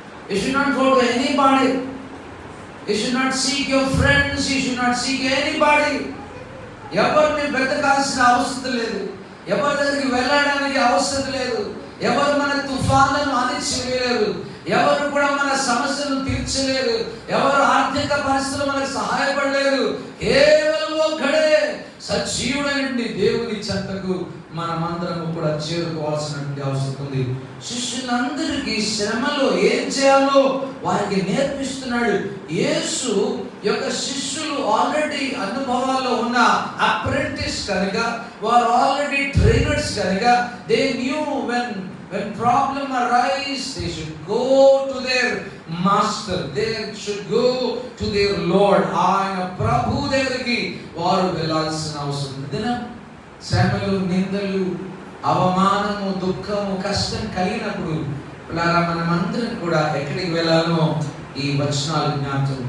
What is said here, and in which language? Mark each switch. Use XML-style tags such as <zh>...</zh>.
<en>You should not go to anybody. You should not seek your friends. You should not seek anybody.</en> <te>ఎవరిని వెతకాల్సిన అవసరం లేదు, ఎవరి దగ్గరికి వెళ్ళడానికి అవసరం లేదు, ఎవరు మన తుఫాన్లను అణిచివేయలేరు, ఎవరు కూడా మన సమస్యలను తీర్చలేరు, ఎవరు ఆర్థిక పరిస్థితులు మనకు సహాయపడలేరు. కేవలం ఒక్కడే సజీవుడైన దేవుని చెంతకు మనమందరము కూడా చేరుకోవాల్సినటువంటి అవసరం ఉంది. శిష్యులందరికీ శ్రమలో ఏం చేయాలో వారికి నేర్పిస్తున్నాడు. యేసు యొక్క శిష్యులు ఆల్రెడీ అనుభవాల్లో ఉన్న అప్రెంటిస్ కనుక, వారు ఆల్రెడీ ట్రైనర్స్ కనుక,</te> <en>They knew when problem arise, they should go to their master, they should go to their Lord.</en> <te>ఆయన ప్రభు దగ్గరికి వారు వెళ్ళాల్సిన అవసరం ఉంది. శ్రమలు, నిందలు, అవమానము, దుఃఖము, కష్టం కలిగినప్పుడు మనమందరం కూడా ఎక్కడికి వెళ్ళాలో ఈ వచనాలు జ్ఞాపకం.</te>